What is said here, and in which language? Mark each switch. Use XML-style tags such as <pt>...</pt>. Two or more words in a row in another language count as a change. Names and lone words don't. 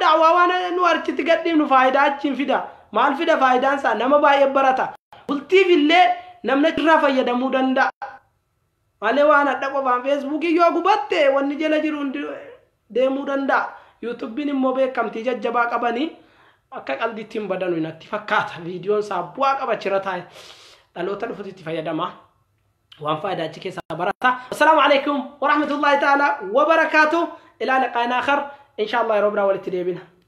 <om>daawwaa waan nu architi gadhiifnu faayidaa achiin fida maal fida faayidaan isaa nama baay'ee barata bultiif illee namni irraa fayyadamuu danda'a malee waan adda qofaan feesbuukii yoo gubatte wanni jala jiru deemuu danda'a yuutuubiin immoo beekamtii jajjabaa qabanii akka qalbiitti hin badanu natti fakkaata viidiyoon isaa bu'aa qabachira taa'e dhaloota dhufuutti itti fayyadama</om> <ar>وان فائدة أجيك بركة. السلام عليكم ورحمة الله تعالى وبركاته. إلى لقاء آخر إن شاء الله يا رب.</ar>